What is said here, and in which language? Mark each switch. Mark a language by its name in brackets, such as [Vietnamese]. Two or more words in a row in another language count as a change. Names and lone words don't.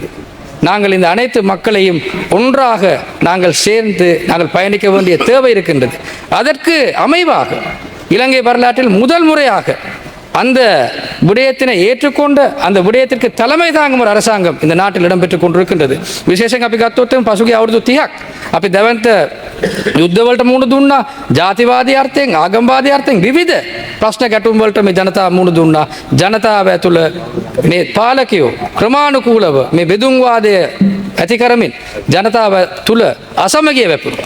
[Tamil] நாங்கள் இந்த அனைத்து மக்களையும் ஒன்றாக நாங்கள் சேர்ந்து நாங்கள் பயணிக்க வேண்டிய தேவை இருக்கின்றது. அதற்கு அமைவாக இலங்கை வரலாற்றில் முதல் முறையாக அந்த விடயத்தினை ஏற்றுக்கொண்ட, அந்த விடயத்திற்கு தலைமை தாங்கும் ஒரு அரசாங்கம் இந்த நாட்டில் இடம்பெற்றுக் கொண்டிருக்கின்றது. [Sinhala] විශේෂයෙන් අපි ගත්තොත් පසුගිය අවුරුදු 30ක් අපි දැවන්ත යුද්ධවලට මුහුණ දුන්නා, ජාතිවාදී අර්ථයෙන්, ආගම්වාදී අර්ථයෙන් විවිධ ප්‍රශ්න ගැටුම් වලට මේ ජනතාව මුහුණ දුන්නා. ජනතාව ඇතුළ මේ පාලකයෝ ක්‍රමානුකූලව මේ බෙදුම්වාදය ඇති කරමින් ජනතාව තුළ අසමගිය වැපුණා.